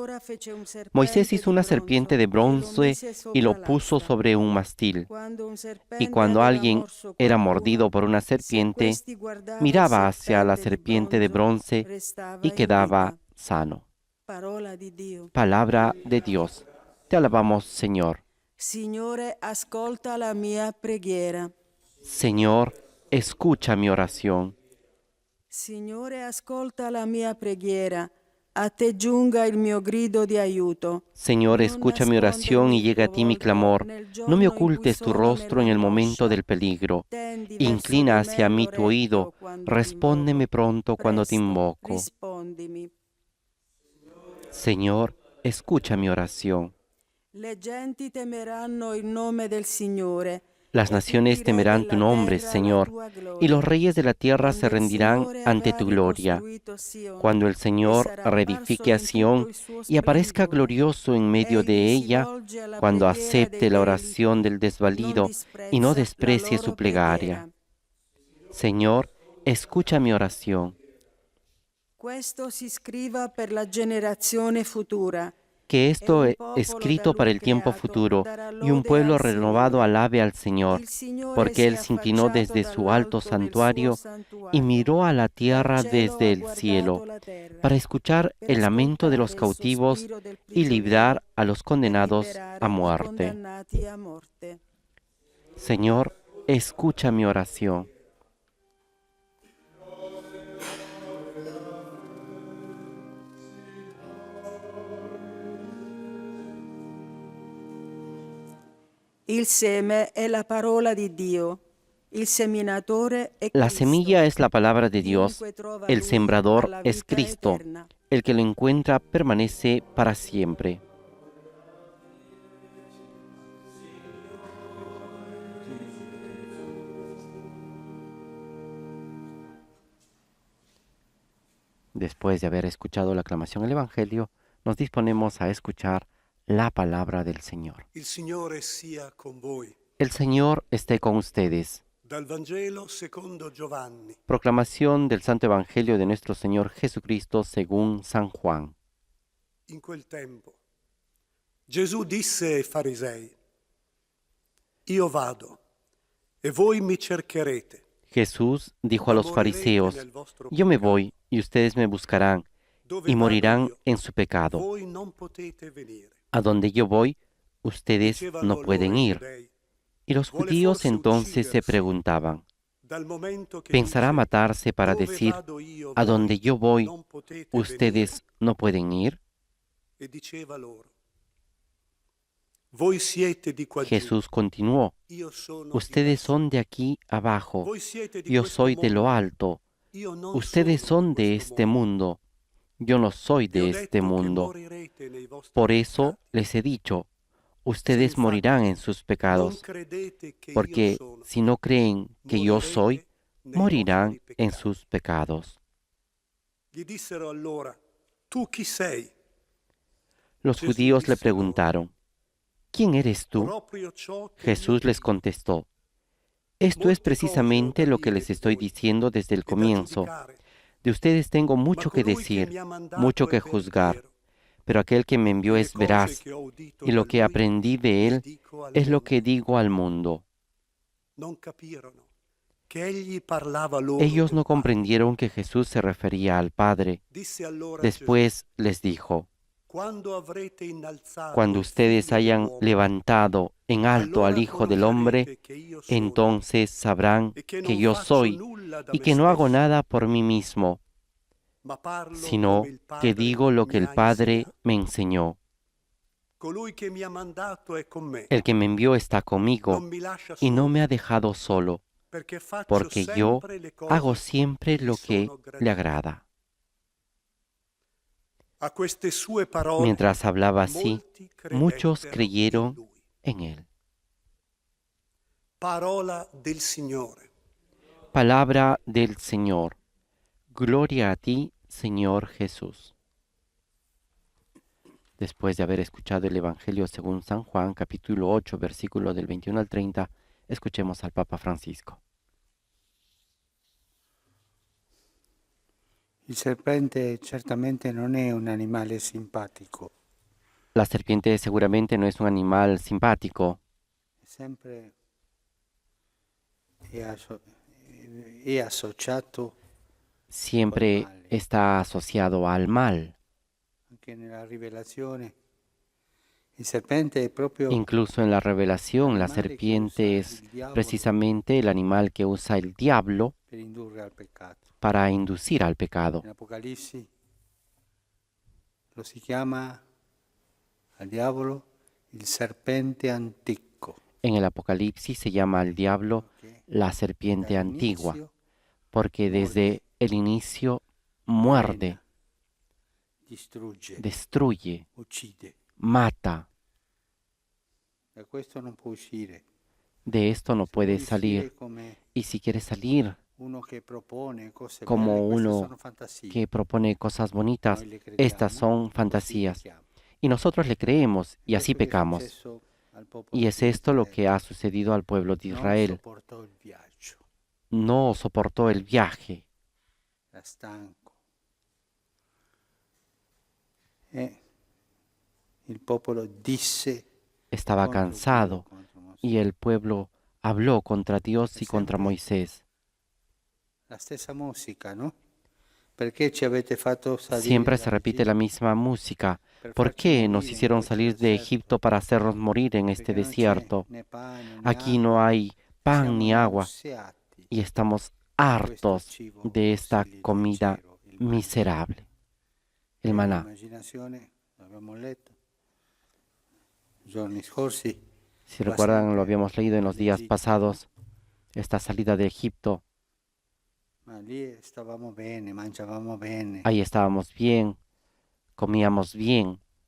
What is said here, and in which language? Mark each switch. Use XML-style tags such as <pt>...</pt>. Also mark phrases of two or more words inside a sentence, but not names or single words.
<es>Moisés hizo una serpiente de bronce y lo puso sobre un mástil. Y cuando alguien era mordido por una serpiente, miraba hacia la serpiente de bronce y quedaba sano. Palabra de Dios. Te alabamos, Señor.</es> <it>Signore, ascolta la mia preghiera.</it> <es>Señor, escucha mi oración.</es> <it>Signore, ascolta la mia preghiera. A te giunga il mio grido di aiuto.</it> <es>Señor, escucha mi oración y llega a ti mi clamor. No me ocultes tu rostro en el momento del peligro. Inclina hacia mí tu oído. Respóndeme pronto cuando te invoco. Señor, escucha mi oración.</es> <it>Le genti temeranno il nome del Signore.</it> <es>Las naciones temerán tu nombre, Señor, y los reyes de la tierra se rendirán ante tu gloria. Cuando el Señor reedifique a Sión y aparezca glorioso en medio de ella, cuando acepte la oración del desvalido y no desprecie su plegaria. Señor, escucha mi oración.</es> <it>Questo si scriva per la generazione futura.</it> <es>que esto es escrito para el tiempo futuro, y un pueblo renovado alabe al Señor, porque Él se inclinó desde su alto santuario y miró a la tierra desde el cielo, para escuchar el lamento de los cautivos y librar a los condenados a muerte. Señor, escucha mi oración.</es> <it>Il seme è la parola di Dio. Il seminatore è</it> <es>La</es> <it>Cristo.</it> <es>semilla es la palabra de Dios,</es> <it>Chiunque trova</it> <es>el</es> <it>lui</it> <es>sembrador</es> <it>ha la</it> <es>es</es> <it>vita</it> <es>Cristo,</es> <it>eterna.</it> <es>el que lo encuentra permanece para siempre. Después de haber escuchado la aclamación del Evangelio, nos disponemos a escuchar la palabra del Señor.</es> <it>Il Signore sia con voi.</it> <es>El Señor esté con ustedes.</es> <it>Dal Vangelo secondo Giovanni.</it> <es>Proclamación del Santo Evangelio de nuestro Señor Jesucristo según San Juan.</es> <it>In quel tempo Gesù disse ai farisei: Io vado e voi mi cercherete.</it> <es>Jesús dijo a los fariseos: Yo me voy y ustedes me buscarán y morirán en su pecado.</es> <it>Voi non potete venire.</it> <es>A donde yo voy, ustedes</es> <it>Dicevano</it> <es>no</es> <it>loro</it> <es>pueden</es> <it>i</it> <es>ir.</es> <it>giudei.</it> <es>Y los judíos entonces se preguntaban:</es> <it>Dal momento che</it> <es>¿Pensará</es> <it>dice,</it> <es>matarse para</es> <it>"Dove</it> <es>decir,</es> <it>vado io,</it> <es>a</es> <it>voi</it> <es>donde yo voy,</es> <it>non potete</it> <es>ustedes no pueden ir?</es> <it>venire"? E diceva loro: Voi siete di qua giù,</it> <es>Jesús continuó:</es> <it>io sono</it> <es>Ustedes</es> <it>di</it> <es>son de aquí abajo,</es> <it>Voi siete di</it> <es>yo</es> <it>questo</it> <es>soy de lo</es> <it>mondo,</it> <es>alto.</es> <it>io non</it> <es>Ustedes</es> <it>sono</it> <es>son</es> <it>di</it> <es>de</es> <it>questo</it> <es>este mundo, yo no soy</es> <it>Vi ho</it> <es>de</es> <it>detto</it> <es>este</es> <it>che</it> <es>mundo.</es> <it>morirete nei vostri</it> <es>Por eso</es> <it>peccati.</it> <es>les he dicho,</es> <it>Se</it> <es>ustedes</es> <it>infatti</it> <es>morirán en sus</es> <it>non</it> <es>pecados,</es> <it>credete che io</it> <es>porque</es> <it>sono,</it> <es>si no creen que yo soy,</es> <it>morirete nei</it> <es>morirán</es> <it>vostri</it> <es>en</es> <it>peccati.</it> <es>sus pecados.</es> <it>Gli dissero allora: Tu chi sei?</it> <es>Los</es> <it>Gesù</it> <es>judíos le</es> <it>disse loro:</it> <es>preguntaron: ¿Quién eres tú?</es> <it>Proprio ciò che</it> <es>Jesús</es> <it>io</it> <es>les</es> <it>dico.</it> <es>contestó: Esto es</es> <it>Molte cose ho</it> <es>precisamente</es> <it>da</it> <es>lo que</es> <it>dire</it> <es>les</es> <it>di</it> <es>estoy</es> <it>voi</it> <es>diciendo desde el</es> <it>e da</it> <es>comienzo.</es> <it>giudicare,</it> <es>De ustedes tengo</es> <it>ma</it> <es>mucho que</es> <it>colui che</it> <es>decir,</es> <it>mi ha mandato</it> <es>mucho</es> <it>è</it> <es>que juzgar,</es> <it>veritiero.</it> <es>pero aquel que me envió</es> <it>E le</it> <es>es</es> <it>cose</it> <es>veraz,</es> <it>che ho udito</it> <es>y lo</es> <it>da</it> <es>que</es> <it>lui</it> <es>aprendí de</es> <it>le</it> <es>él</es> <it>dico al</it> <es>es lo</es> <it>mondo.</it> <es>que digo al mundo.</es> <it>Non capirono che egli parlava loro</it> <es>Ellos</es> <it>del</it> <es>no</es> <it>Padre.</it> <es>comprendieron que Jesús se refería al Padre.</es> <it>Disse allora</it> <es>Después les dijo:</es> <it>Quando avrete innalzato</it> <es>Cuando</es> <it>il</it> <es>ustedes</es> <it>Figlio</it> <es>hayan</es> <it>dell'uomo,</it> <es>levantado en alto al</es> <it>allora</it> <es>Hijo del Hombre,</es> <it>conoscerete che io sono</it> <es>entonces sabrán</es> <it>e che</it> <es>que</es> <it>non</it> <es>yo</es> <it>faccio</it> <es>soy</es> <it>nulla da</it> <es>y</es> <it>me</it> <es>que no hago</es> <it>stesso,</it> <es>nada por mí mismo,</es> <it>ma parlo</it> <es>sino</es> <it>come il</it> <es>que</es> <it>Padre</it> <es>digo lo que</es> <it>mi</it> <es>el</es> <it>ha</it> <es>Padre</es> <it>insegnato.</it> <es>me enseñó.</es> <it>Colui che mi ha mandato è con me,</it> <es>El que me envió está conmigo</es> <it>non mi lascia</it> <es>y no</es> <it>solo,</it> <es>me ha dejado solo,</es> <it>perché faccio</it> <es>porque yo</es> <it>sempre le</it> <es>hago</es> <it>cose</it> <es>siempre</es> <it>che gli</it> <es>lo que</es> <it>sono</it> <es>le</es> <it>gradite.</it> <es>agrada.</es> <it>A queste sue parole</it> <es>Mientras hablaba así,</es> <it>molti</it> <es>muchos</es> <it>credettero in</it> <es>creyeron</es> <it>lui.</it> <es>en él.</es> <it>Parola del Signore.</it> <es>Palabra del Señor. Gloria a ti, Señor Jesús. Después de haber escuchado el Evangelio según San Juan, capítulo 8, versículo del 21 al 30, escuchemos al Papa Francisco.</es> <it>Il serpente certamente non è un animale simpatico,</it> <es>La serpiente seguramente no es un animal simpático,</es> <it>sempre è associato</it> <es>siempre está asociado al mal.</es> <it>anche nella rivelazione. Il serpente è proprio</it> <es>Incluso en la revelación, la serpiente es precisamente el animal que usa el diablo</es> <it>per indurre al peccato.</it> <es>para inducir al pecado.</es> <it>In Apocalisse lo si chiama al diavolo il serpente antico.</it> <es>En el Apocalipsis se llama al diablo la serpiente antigua, porque desde el inicio muerde,</es> <it>Distrugge,</it> <es>destruye,</es> <it>uccide.</it> <es>mata.</es> <it>Da questo non può uscire.</it> <es>De esto no</es> <it>Se</it> <es>puede</es> <it>vuoi</it> <es>salir.</es> <it>uscire come</it> <es>Y si quiere salir</es> <it>uno che propone cose</it> <es>como</es> <it>belle, queste</it> <es>uno</es> <it>sono fantasie.</it> <es>que propone cosas bonitas,</es> <it>Noi le crediamo,</it> <es>estas son</es> <it>così</it> <es>fantasías.</es> <it>pecchiamo.</it> <es>Y nosotros le creemos y así</es> <it>Questo che è</it> <es>pecamos.</es> <it>successo al popolo</it> <es>Y es</es> <it>di</it> <es>esto lo</es> <it>Israele.</it> <es>que ha sucedido al pueblo de</es> <it>Non</it> <es>Israel.</es> <it>sopportò il viaggio,</it> <es>No soportó el viaje,</es> <it>era stanco. E il popolo disse</it> <es>estaba</es> <it>contro Dio,</it> <es>cansado</es> <it>contro Mosè.</it> <es>y el pueblo habló contra Dios y contra Moisés.</es> <it>La stessa musica, no? Perché ci avete fatto salire</it> <es>Siempre se repite la</es> <it>dall'Egitto?</it> <es>misma música.</es> <it>Per</it> <es>¿Por</es> <it>farci</it> <es>qué</es> <it>morire</it> <es>nos</es> <it>in</it> <es>hicieron</es> <it>questo</it> <es>salir de</es> <it>deserto?</it> <es>Egipto para hacernos morir en este</es> <it>Perché non c'è</it> <es>desierto?</es> <it>né pane né</it> <es>Aquí</es> <it>acqua.</it> <es>no hay pan</es> <it>Siamo</it> <es>ni agua</es> <it>nauseati</it> <es>y estamos</es> <it>da questo</it> <es>hartos</es> <it>cibo</it> <es>de esta</es> <it>così</it> <es>comida</es> <it>leggero, il maná.</it> <es>miserable. El maná.</es> <it>L'immaginazione, l'abbiamo letto giorni scorsi. Si va</it> <es>recuerdan, lo</es> <it>sempre</it> <es>habíamos leído en los días</es> <it>all'Egitto,</it> <es>pasados, esta salida de Egipto.</es> <it>ma lì stavamo bene, mangiavamo bene.</it> <es>Ahí estábamos bien, comíamos bien.</es>